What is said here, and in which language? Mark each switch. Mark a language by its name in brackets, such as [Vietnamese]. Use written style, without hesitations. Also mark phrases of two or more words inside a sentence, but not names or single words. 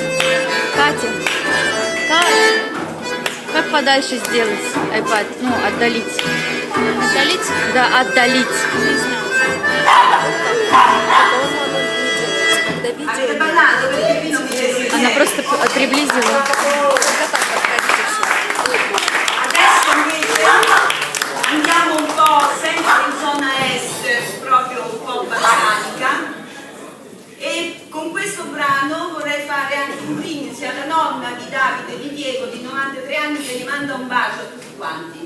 [Russian] Катя, как подальше сделать iPad? Ну, отдалить. Отдалить? Да, отдалить. [Italian] Avete parlato perché qui non mi vedete. [Russian] Она просто приблизила. [Italian] Adesso invece andiamo un po' sempre in zona est, proprio un po' balcanica, e con questo brano vorrei fare anche un brindisi alla nonna di Davide di Diego di 93 anni che gli manda un bacio a tutti quanti.